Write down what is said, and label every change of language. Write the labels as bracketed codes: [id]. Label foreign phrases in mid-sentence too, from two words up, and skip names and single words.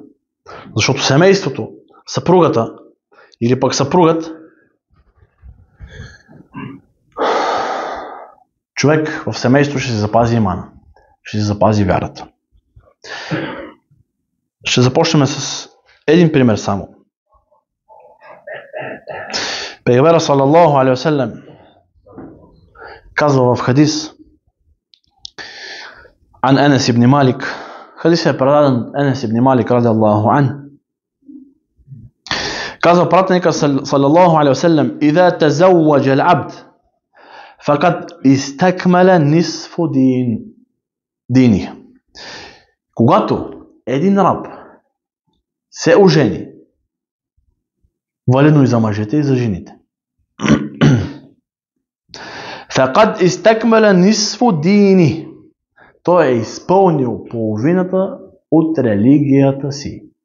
[bg] Защото семейството, съпругата или пък съпругът, човек в семейство ще се запази имана, ще се запази вярата. Ще започнем с един пример само. Пейгамберът [ar] صلى الله عليه وسلم [bg] казва в хадис عن Анас ибн Малик. Хадис е предаден Анас ибн Малик [ar] رضي الله عنه. [bg] Казва пратеника [ar] صلى الله عليه وسلم: "إذا تزوج العبد فقد استكمل نصف الدين." [bg] Когато един раб се ожени, валено и за мъжете и за жените, [ar] فقد استكمل نصف الدين, [bg] той е изпълнил половината от религията си.